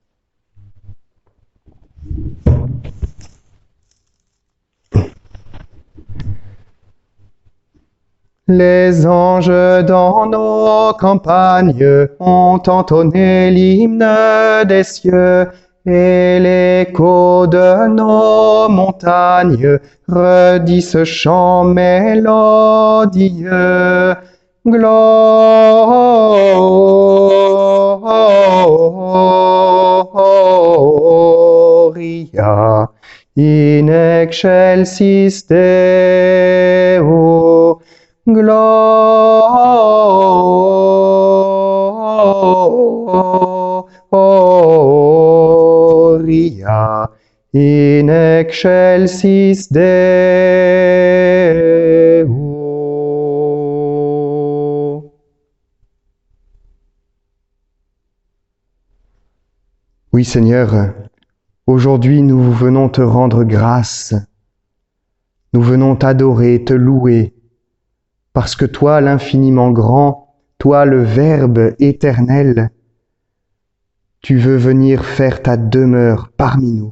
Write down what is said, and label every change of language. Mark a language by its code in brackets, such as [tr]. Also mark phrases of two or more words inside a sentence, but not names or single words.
[fr] Les anges dans nos campagnes ont entonné l'hymne des cieux, et l'écho de nos montagnes redit ce chant mélodieux. [la] Gloria in excelsis Deo. Gloria in excelsis Deo. [fr] Oui, Seigneur, aujourd'hui nous venons te rendre grâce. Nous venons t'adorer, te louer, parce que toi, l'infiniment grand, toi le Verbe éternel, tu veux venir faire ta demeure parmi nous.